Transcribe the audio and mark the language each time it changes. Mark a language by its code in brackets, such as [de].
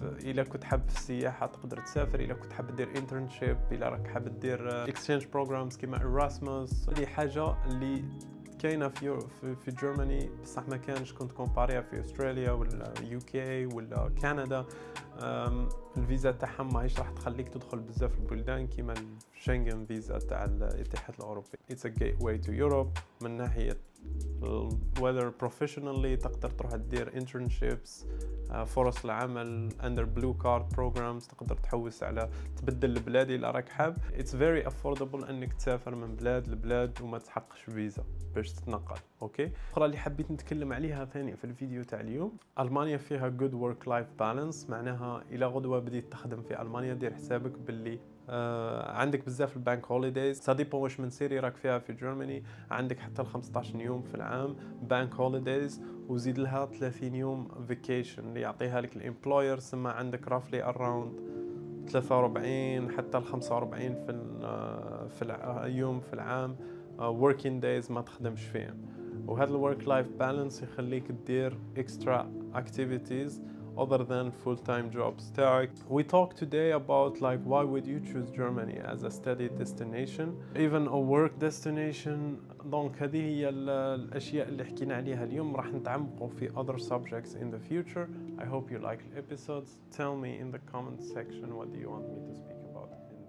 [ar] الا كنت حاب في السياحه تقدر تسافر. الا كنت حاب دير انترنشيب الا راك حاب دير اكسشينج بروجرامز كيما ايراسموس. هذه حاجه اللي كاينه في جرماني بصح ما كانش كنت كومباريها في استراليا ولا يو كي ولا كندا. الفيزا تاعهم ماهيش راح تخليك تدخل بزاف البلدان كيما الشنغن فيزا تاع الاتحاد الاوروبي. [en] It's a gateway to Europe [ar] من ناحيه [en] whether professionally [ar] تقدر تروح تدير [en] internships [ar] فرص العمل [en] under blue card programs. [ar] تقدر تحوس على تبدل البلاد إلا راك حاب. [en] It's very affordable [ar] انك تسافر من بلاد لبلاد وما تحقش فيزا باش تتنقل. اوكي اخرى اللي حبيت نتكلم عليها ثاني في الفيديو تاع اليوم المانيا فيها [en] good work life balance. [ar] معناها الى غدوه بديت تخدم في المانيا دير حسابك باللي عندك بزاف البانك هوليديز. صديق واش من سيري راك فيها في جرماني عندك حتى ل 15 يوم في العام بانك هوليديز وزيد لها 30 يوم فيكيشن اللي يعطيها لك الامبلوير. ثم عندك رافلي اراوند 43 حتى ل 45 في اليوم في العام [en] working days [ar] ما تخدمش فيهم. وهذا الورك لايف بالانس يخليك تدير [en] extra activities other than full-time jobs [ar] تاعك. [en] We talk today about like why would you choose Germany as a study destination, even a work destination. [ar] دونك هذه هي الأشياء اللي حكينا عليها اليوم. راح نتعمقوا [en] في other subjects in the future. I hope you like the episodes. Tell me in the comment section what do you want me to speak about.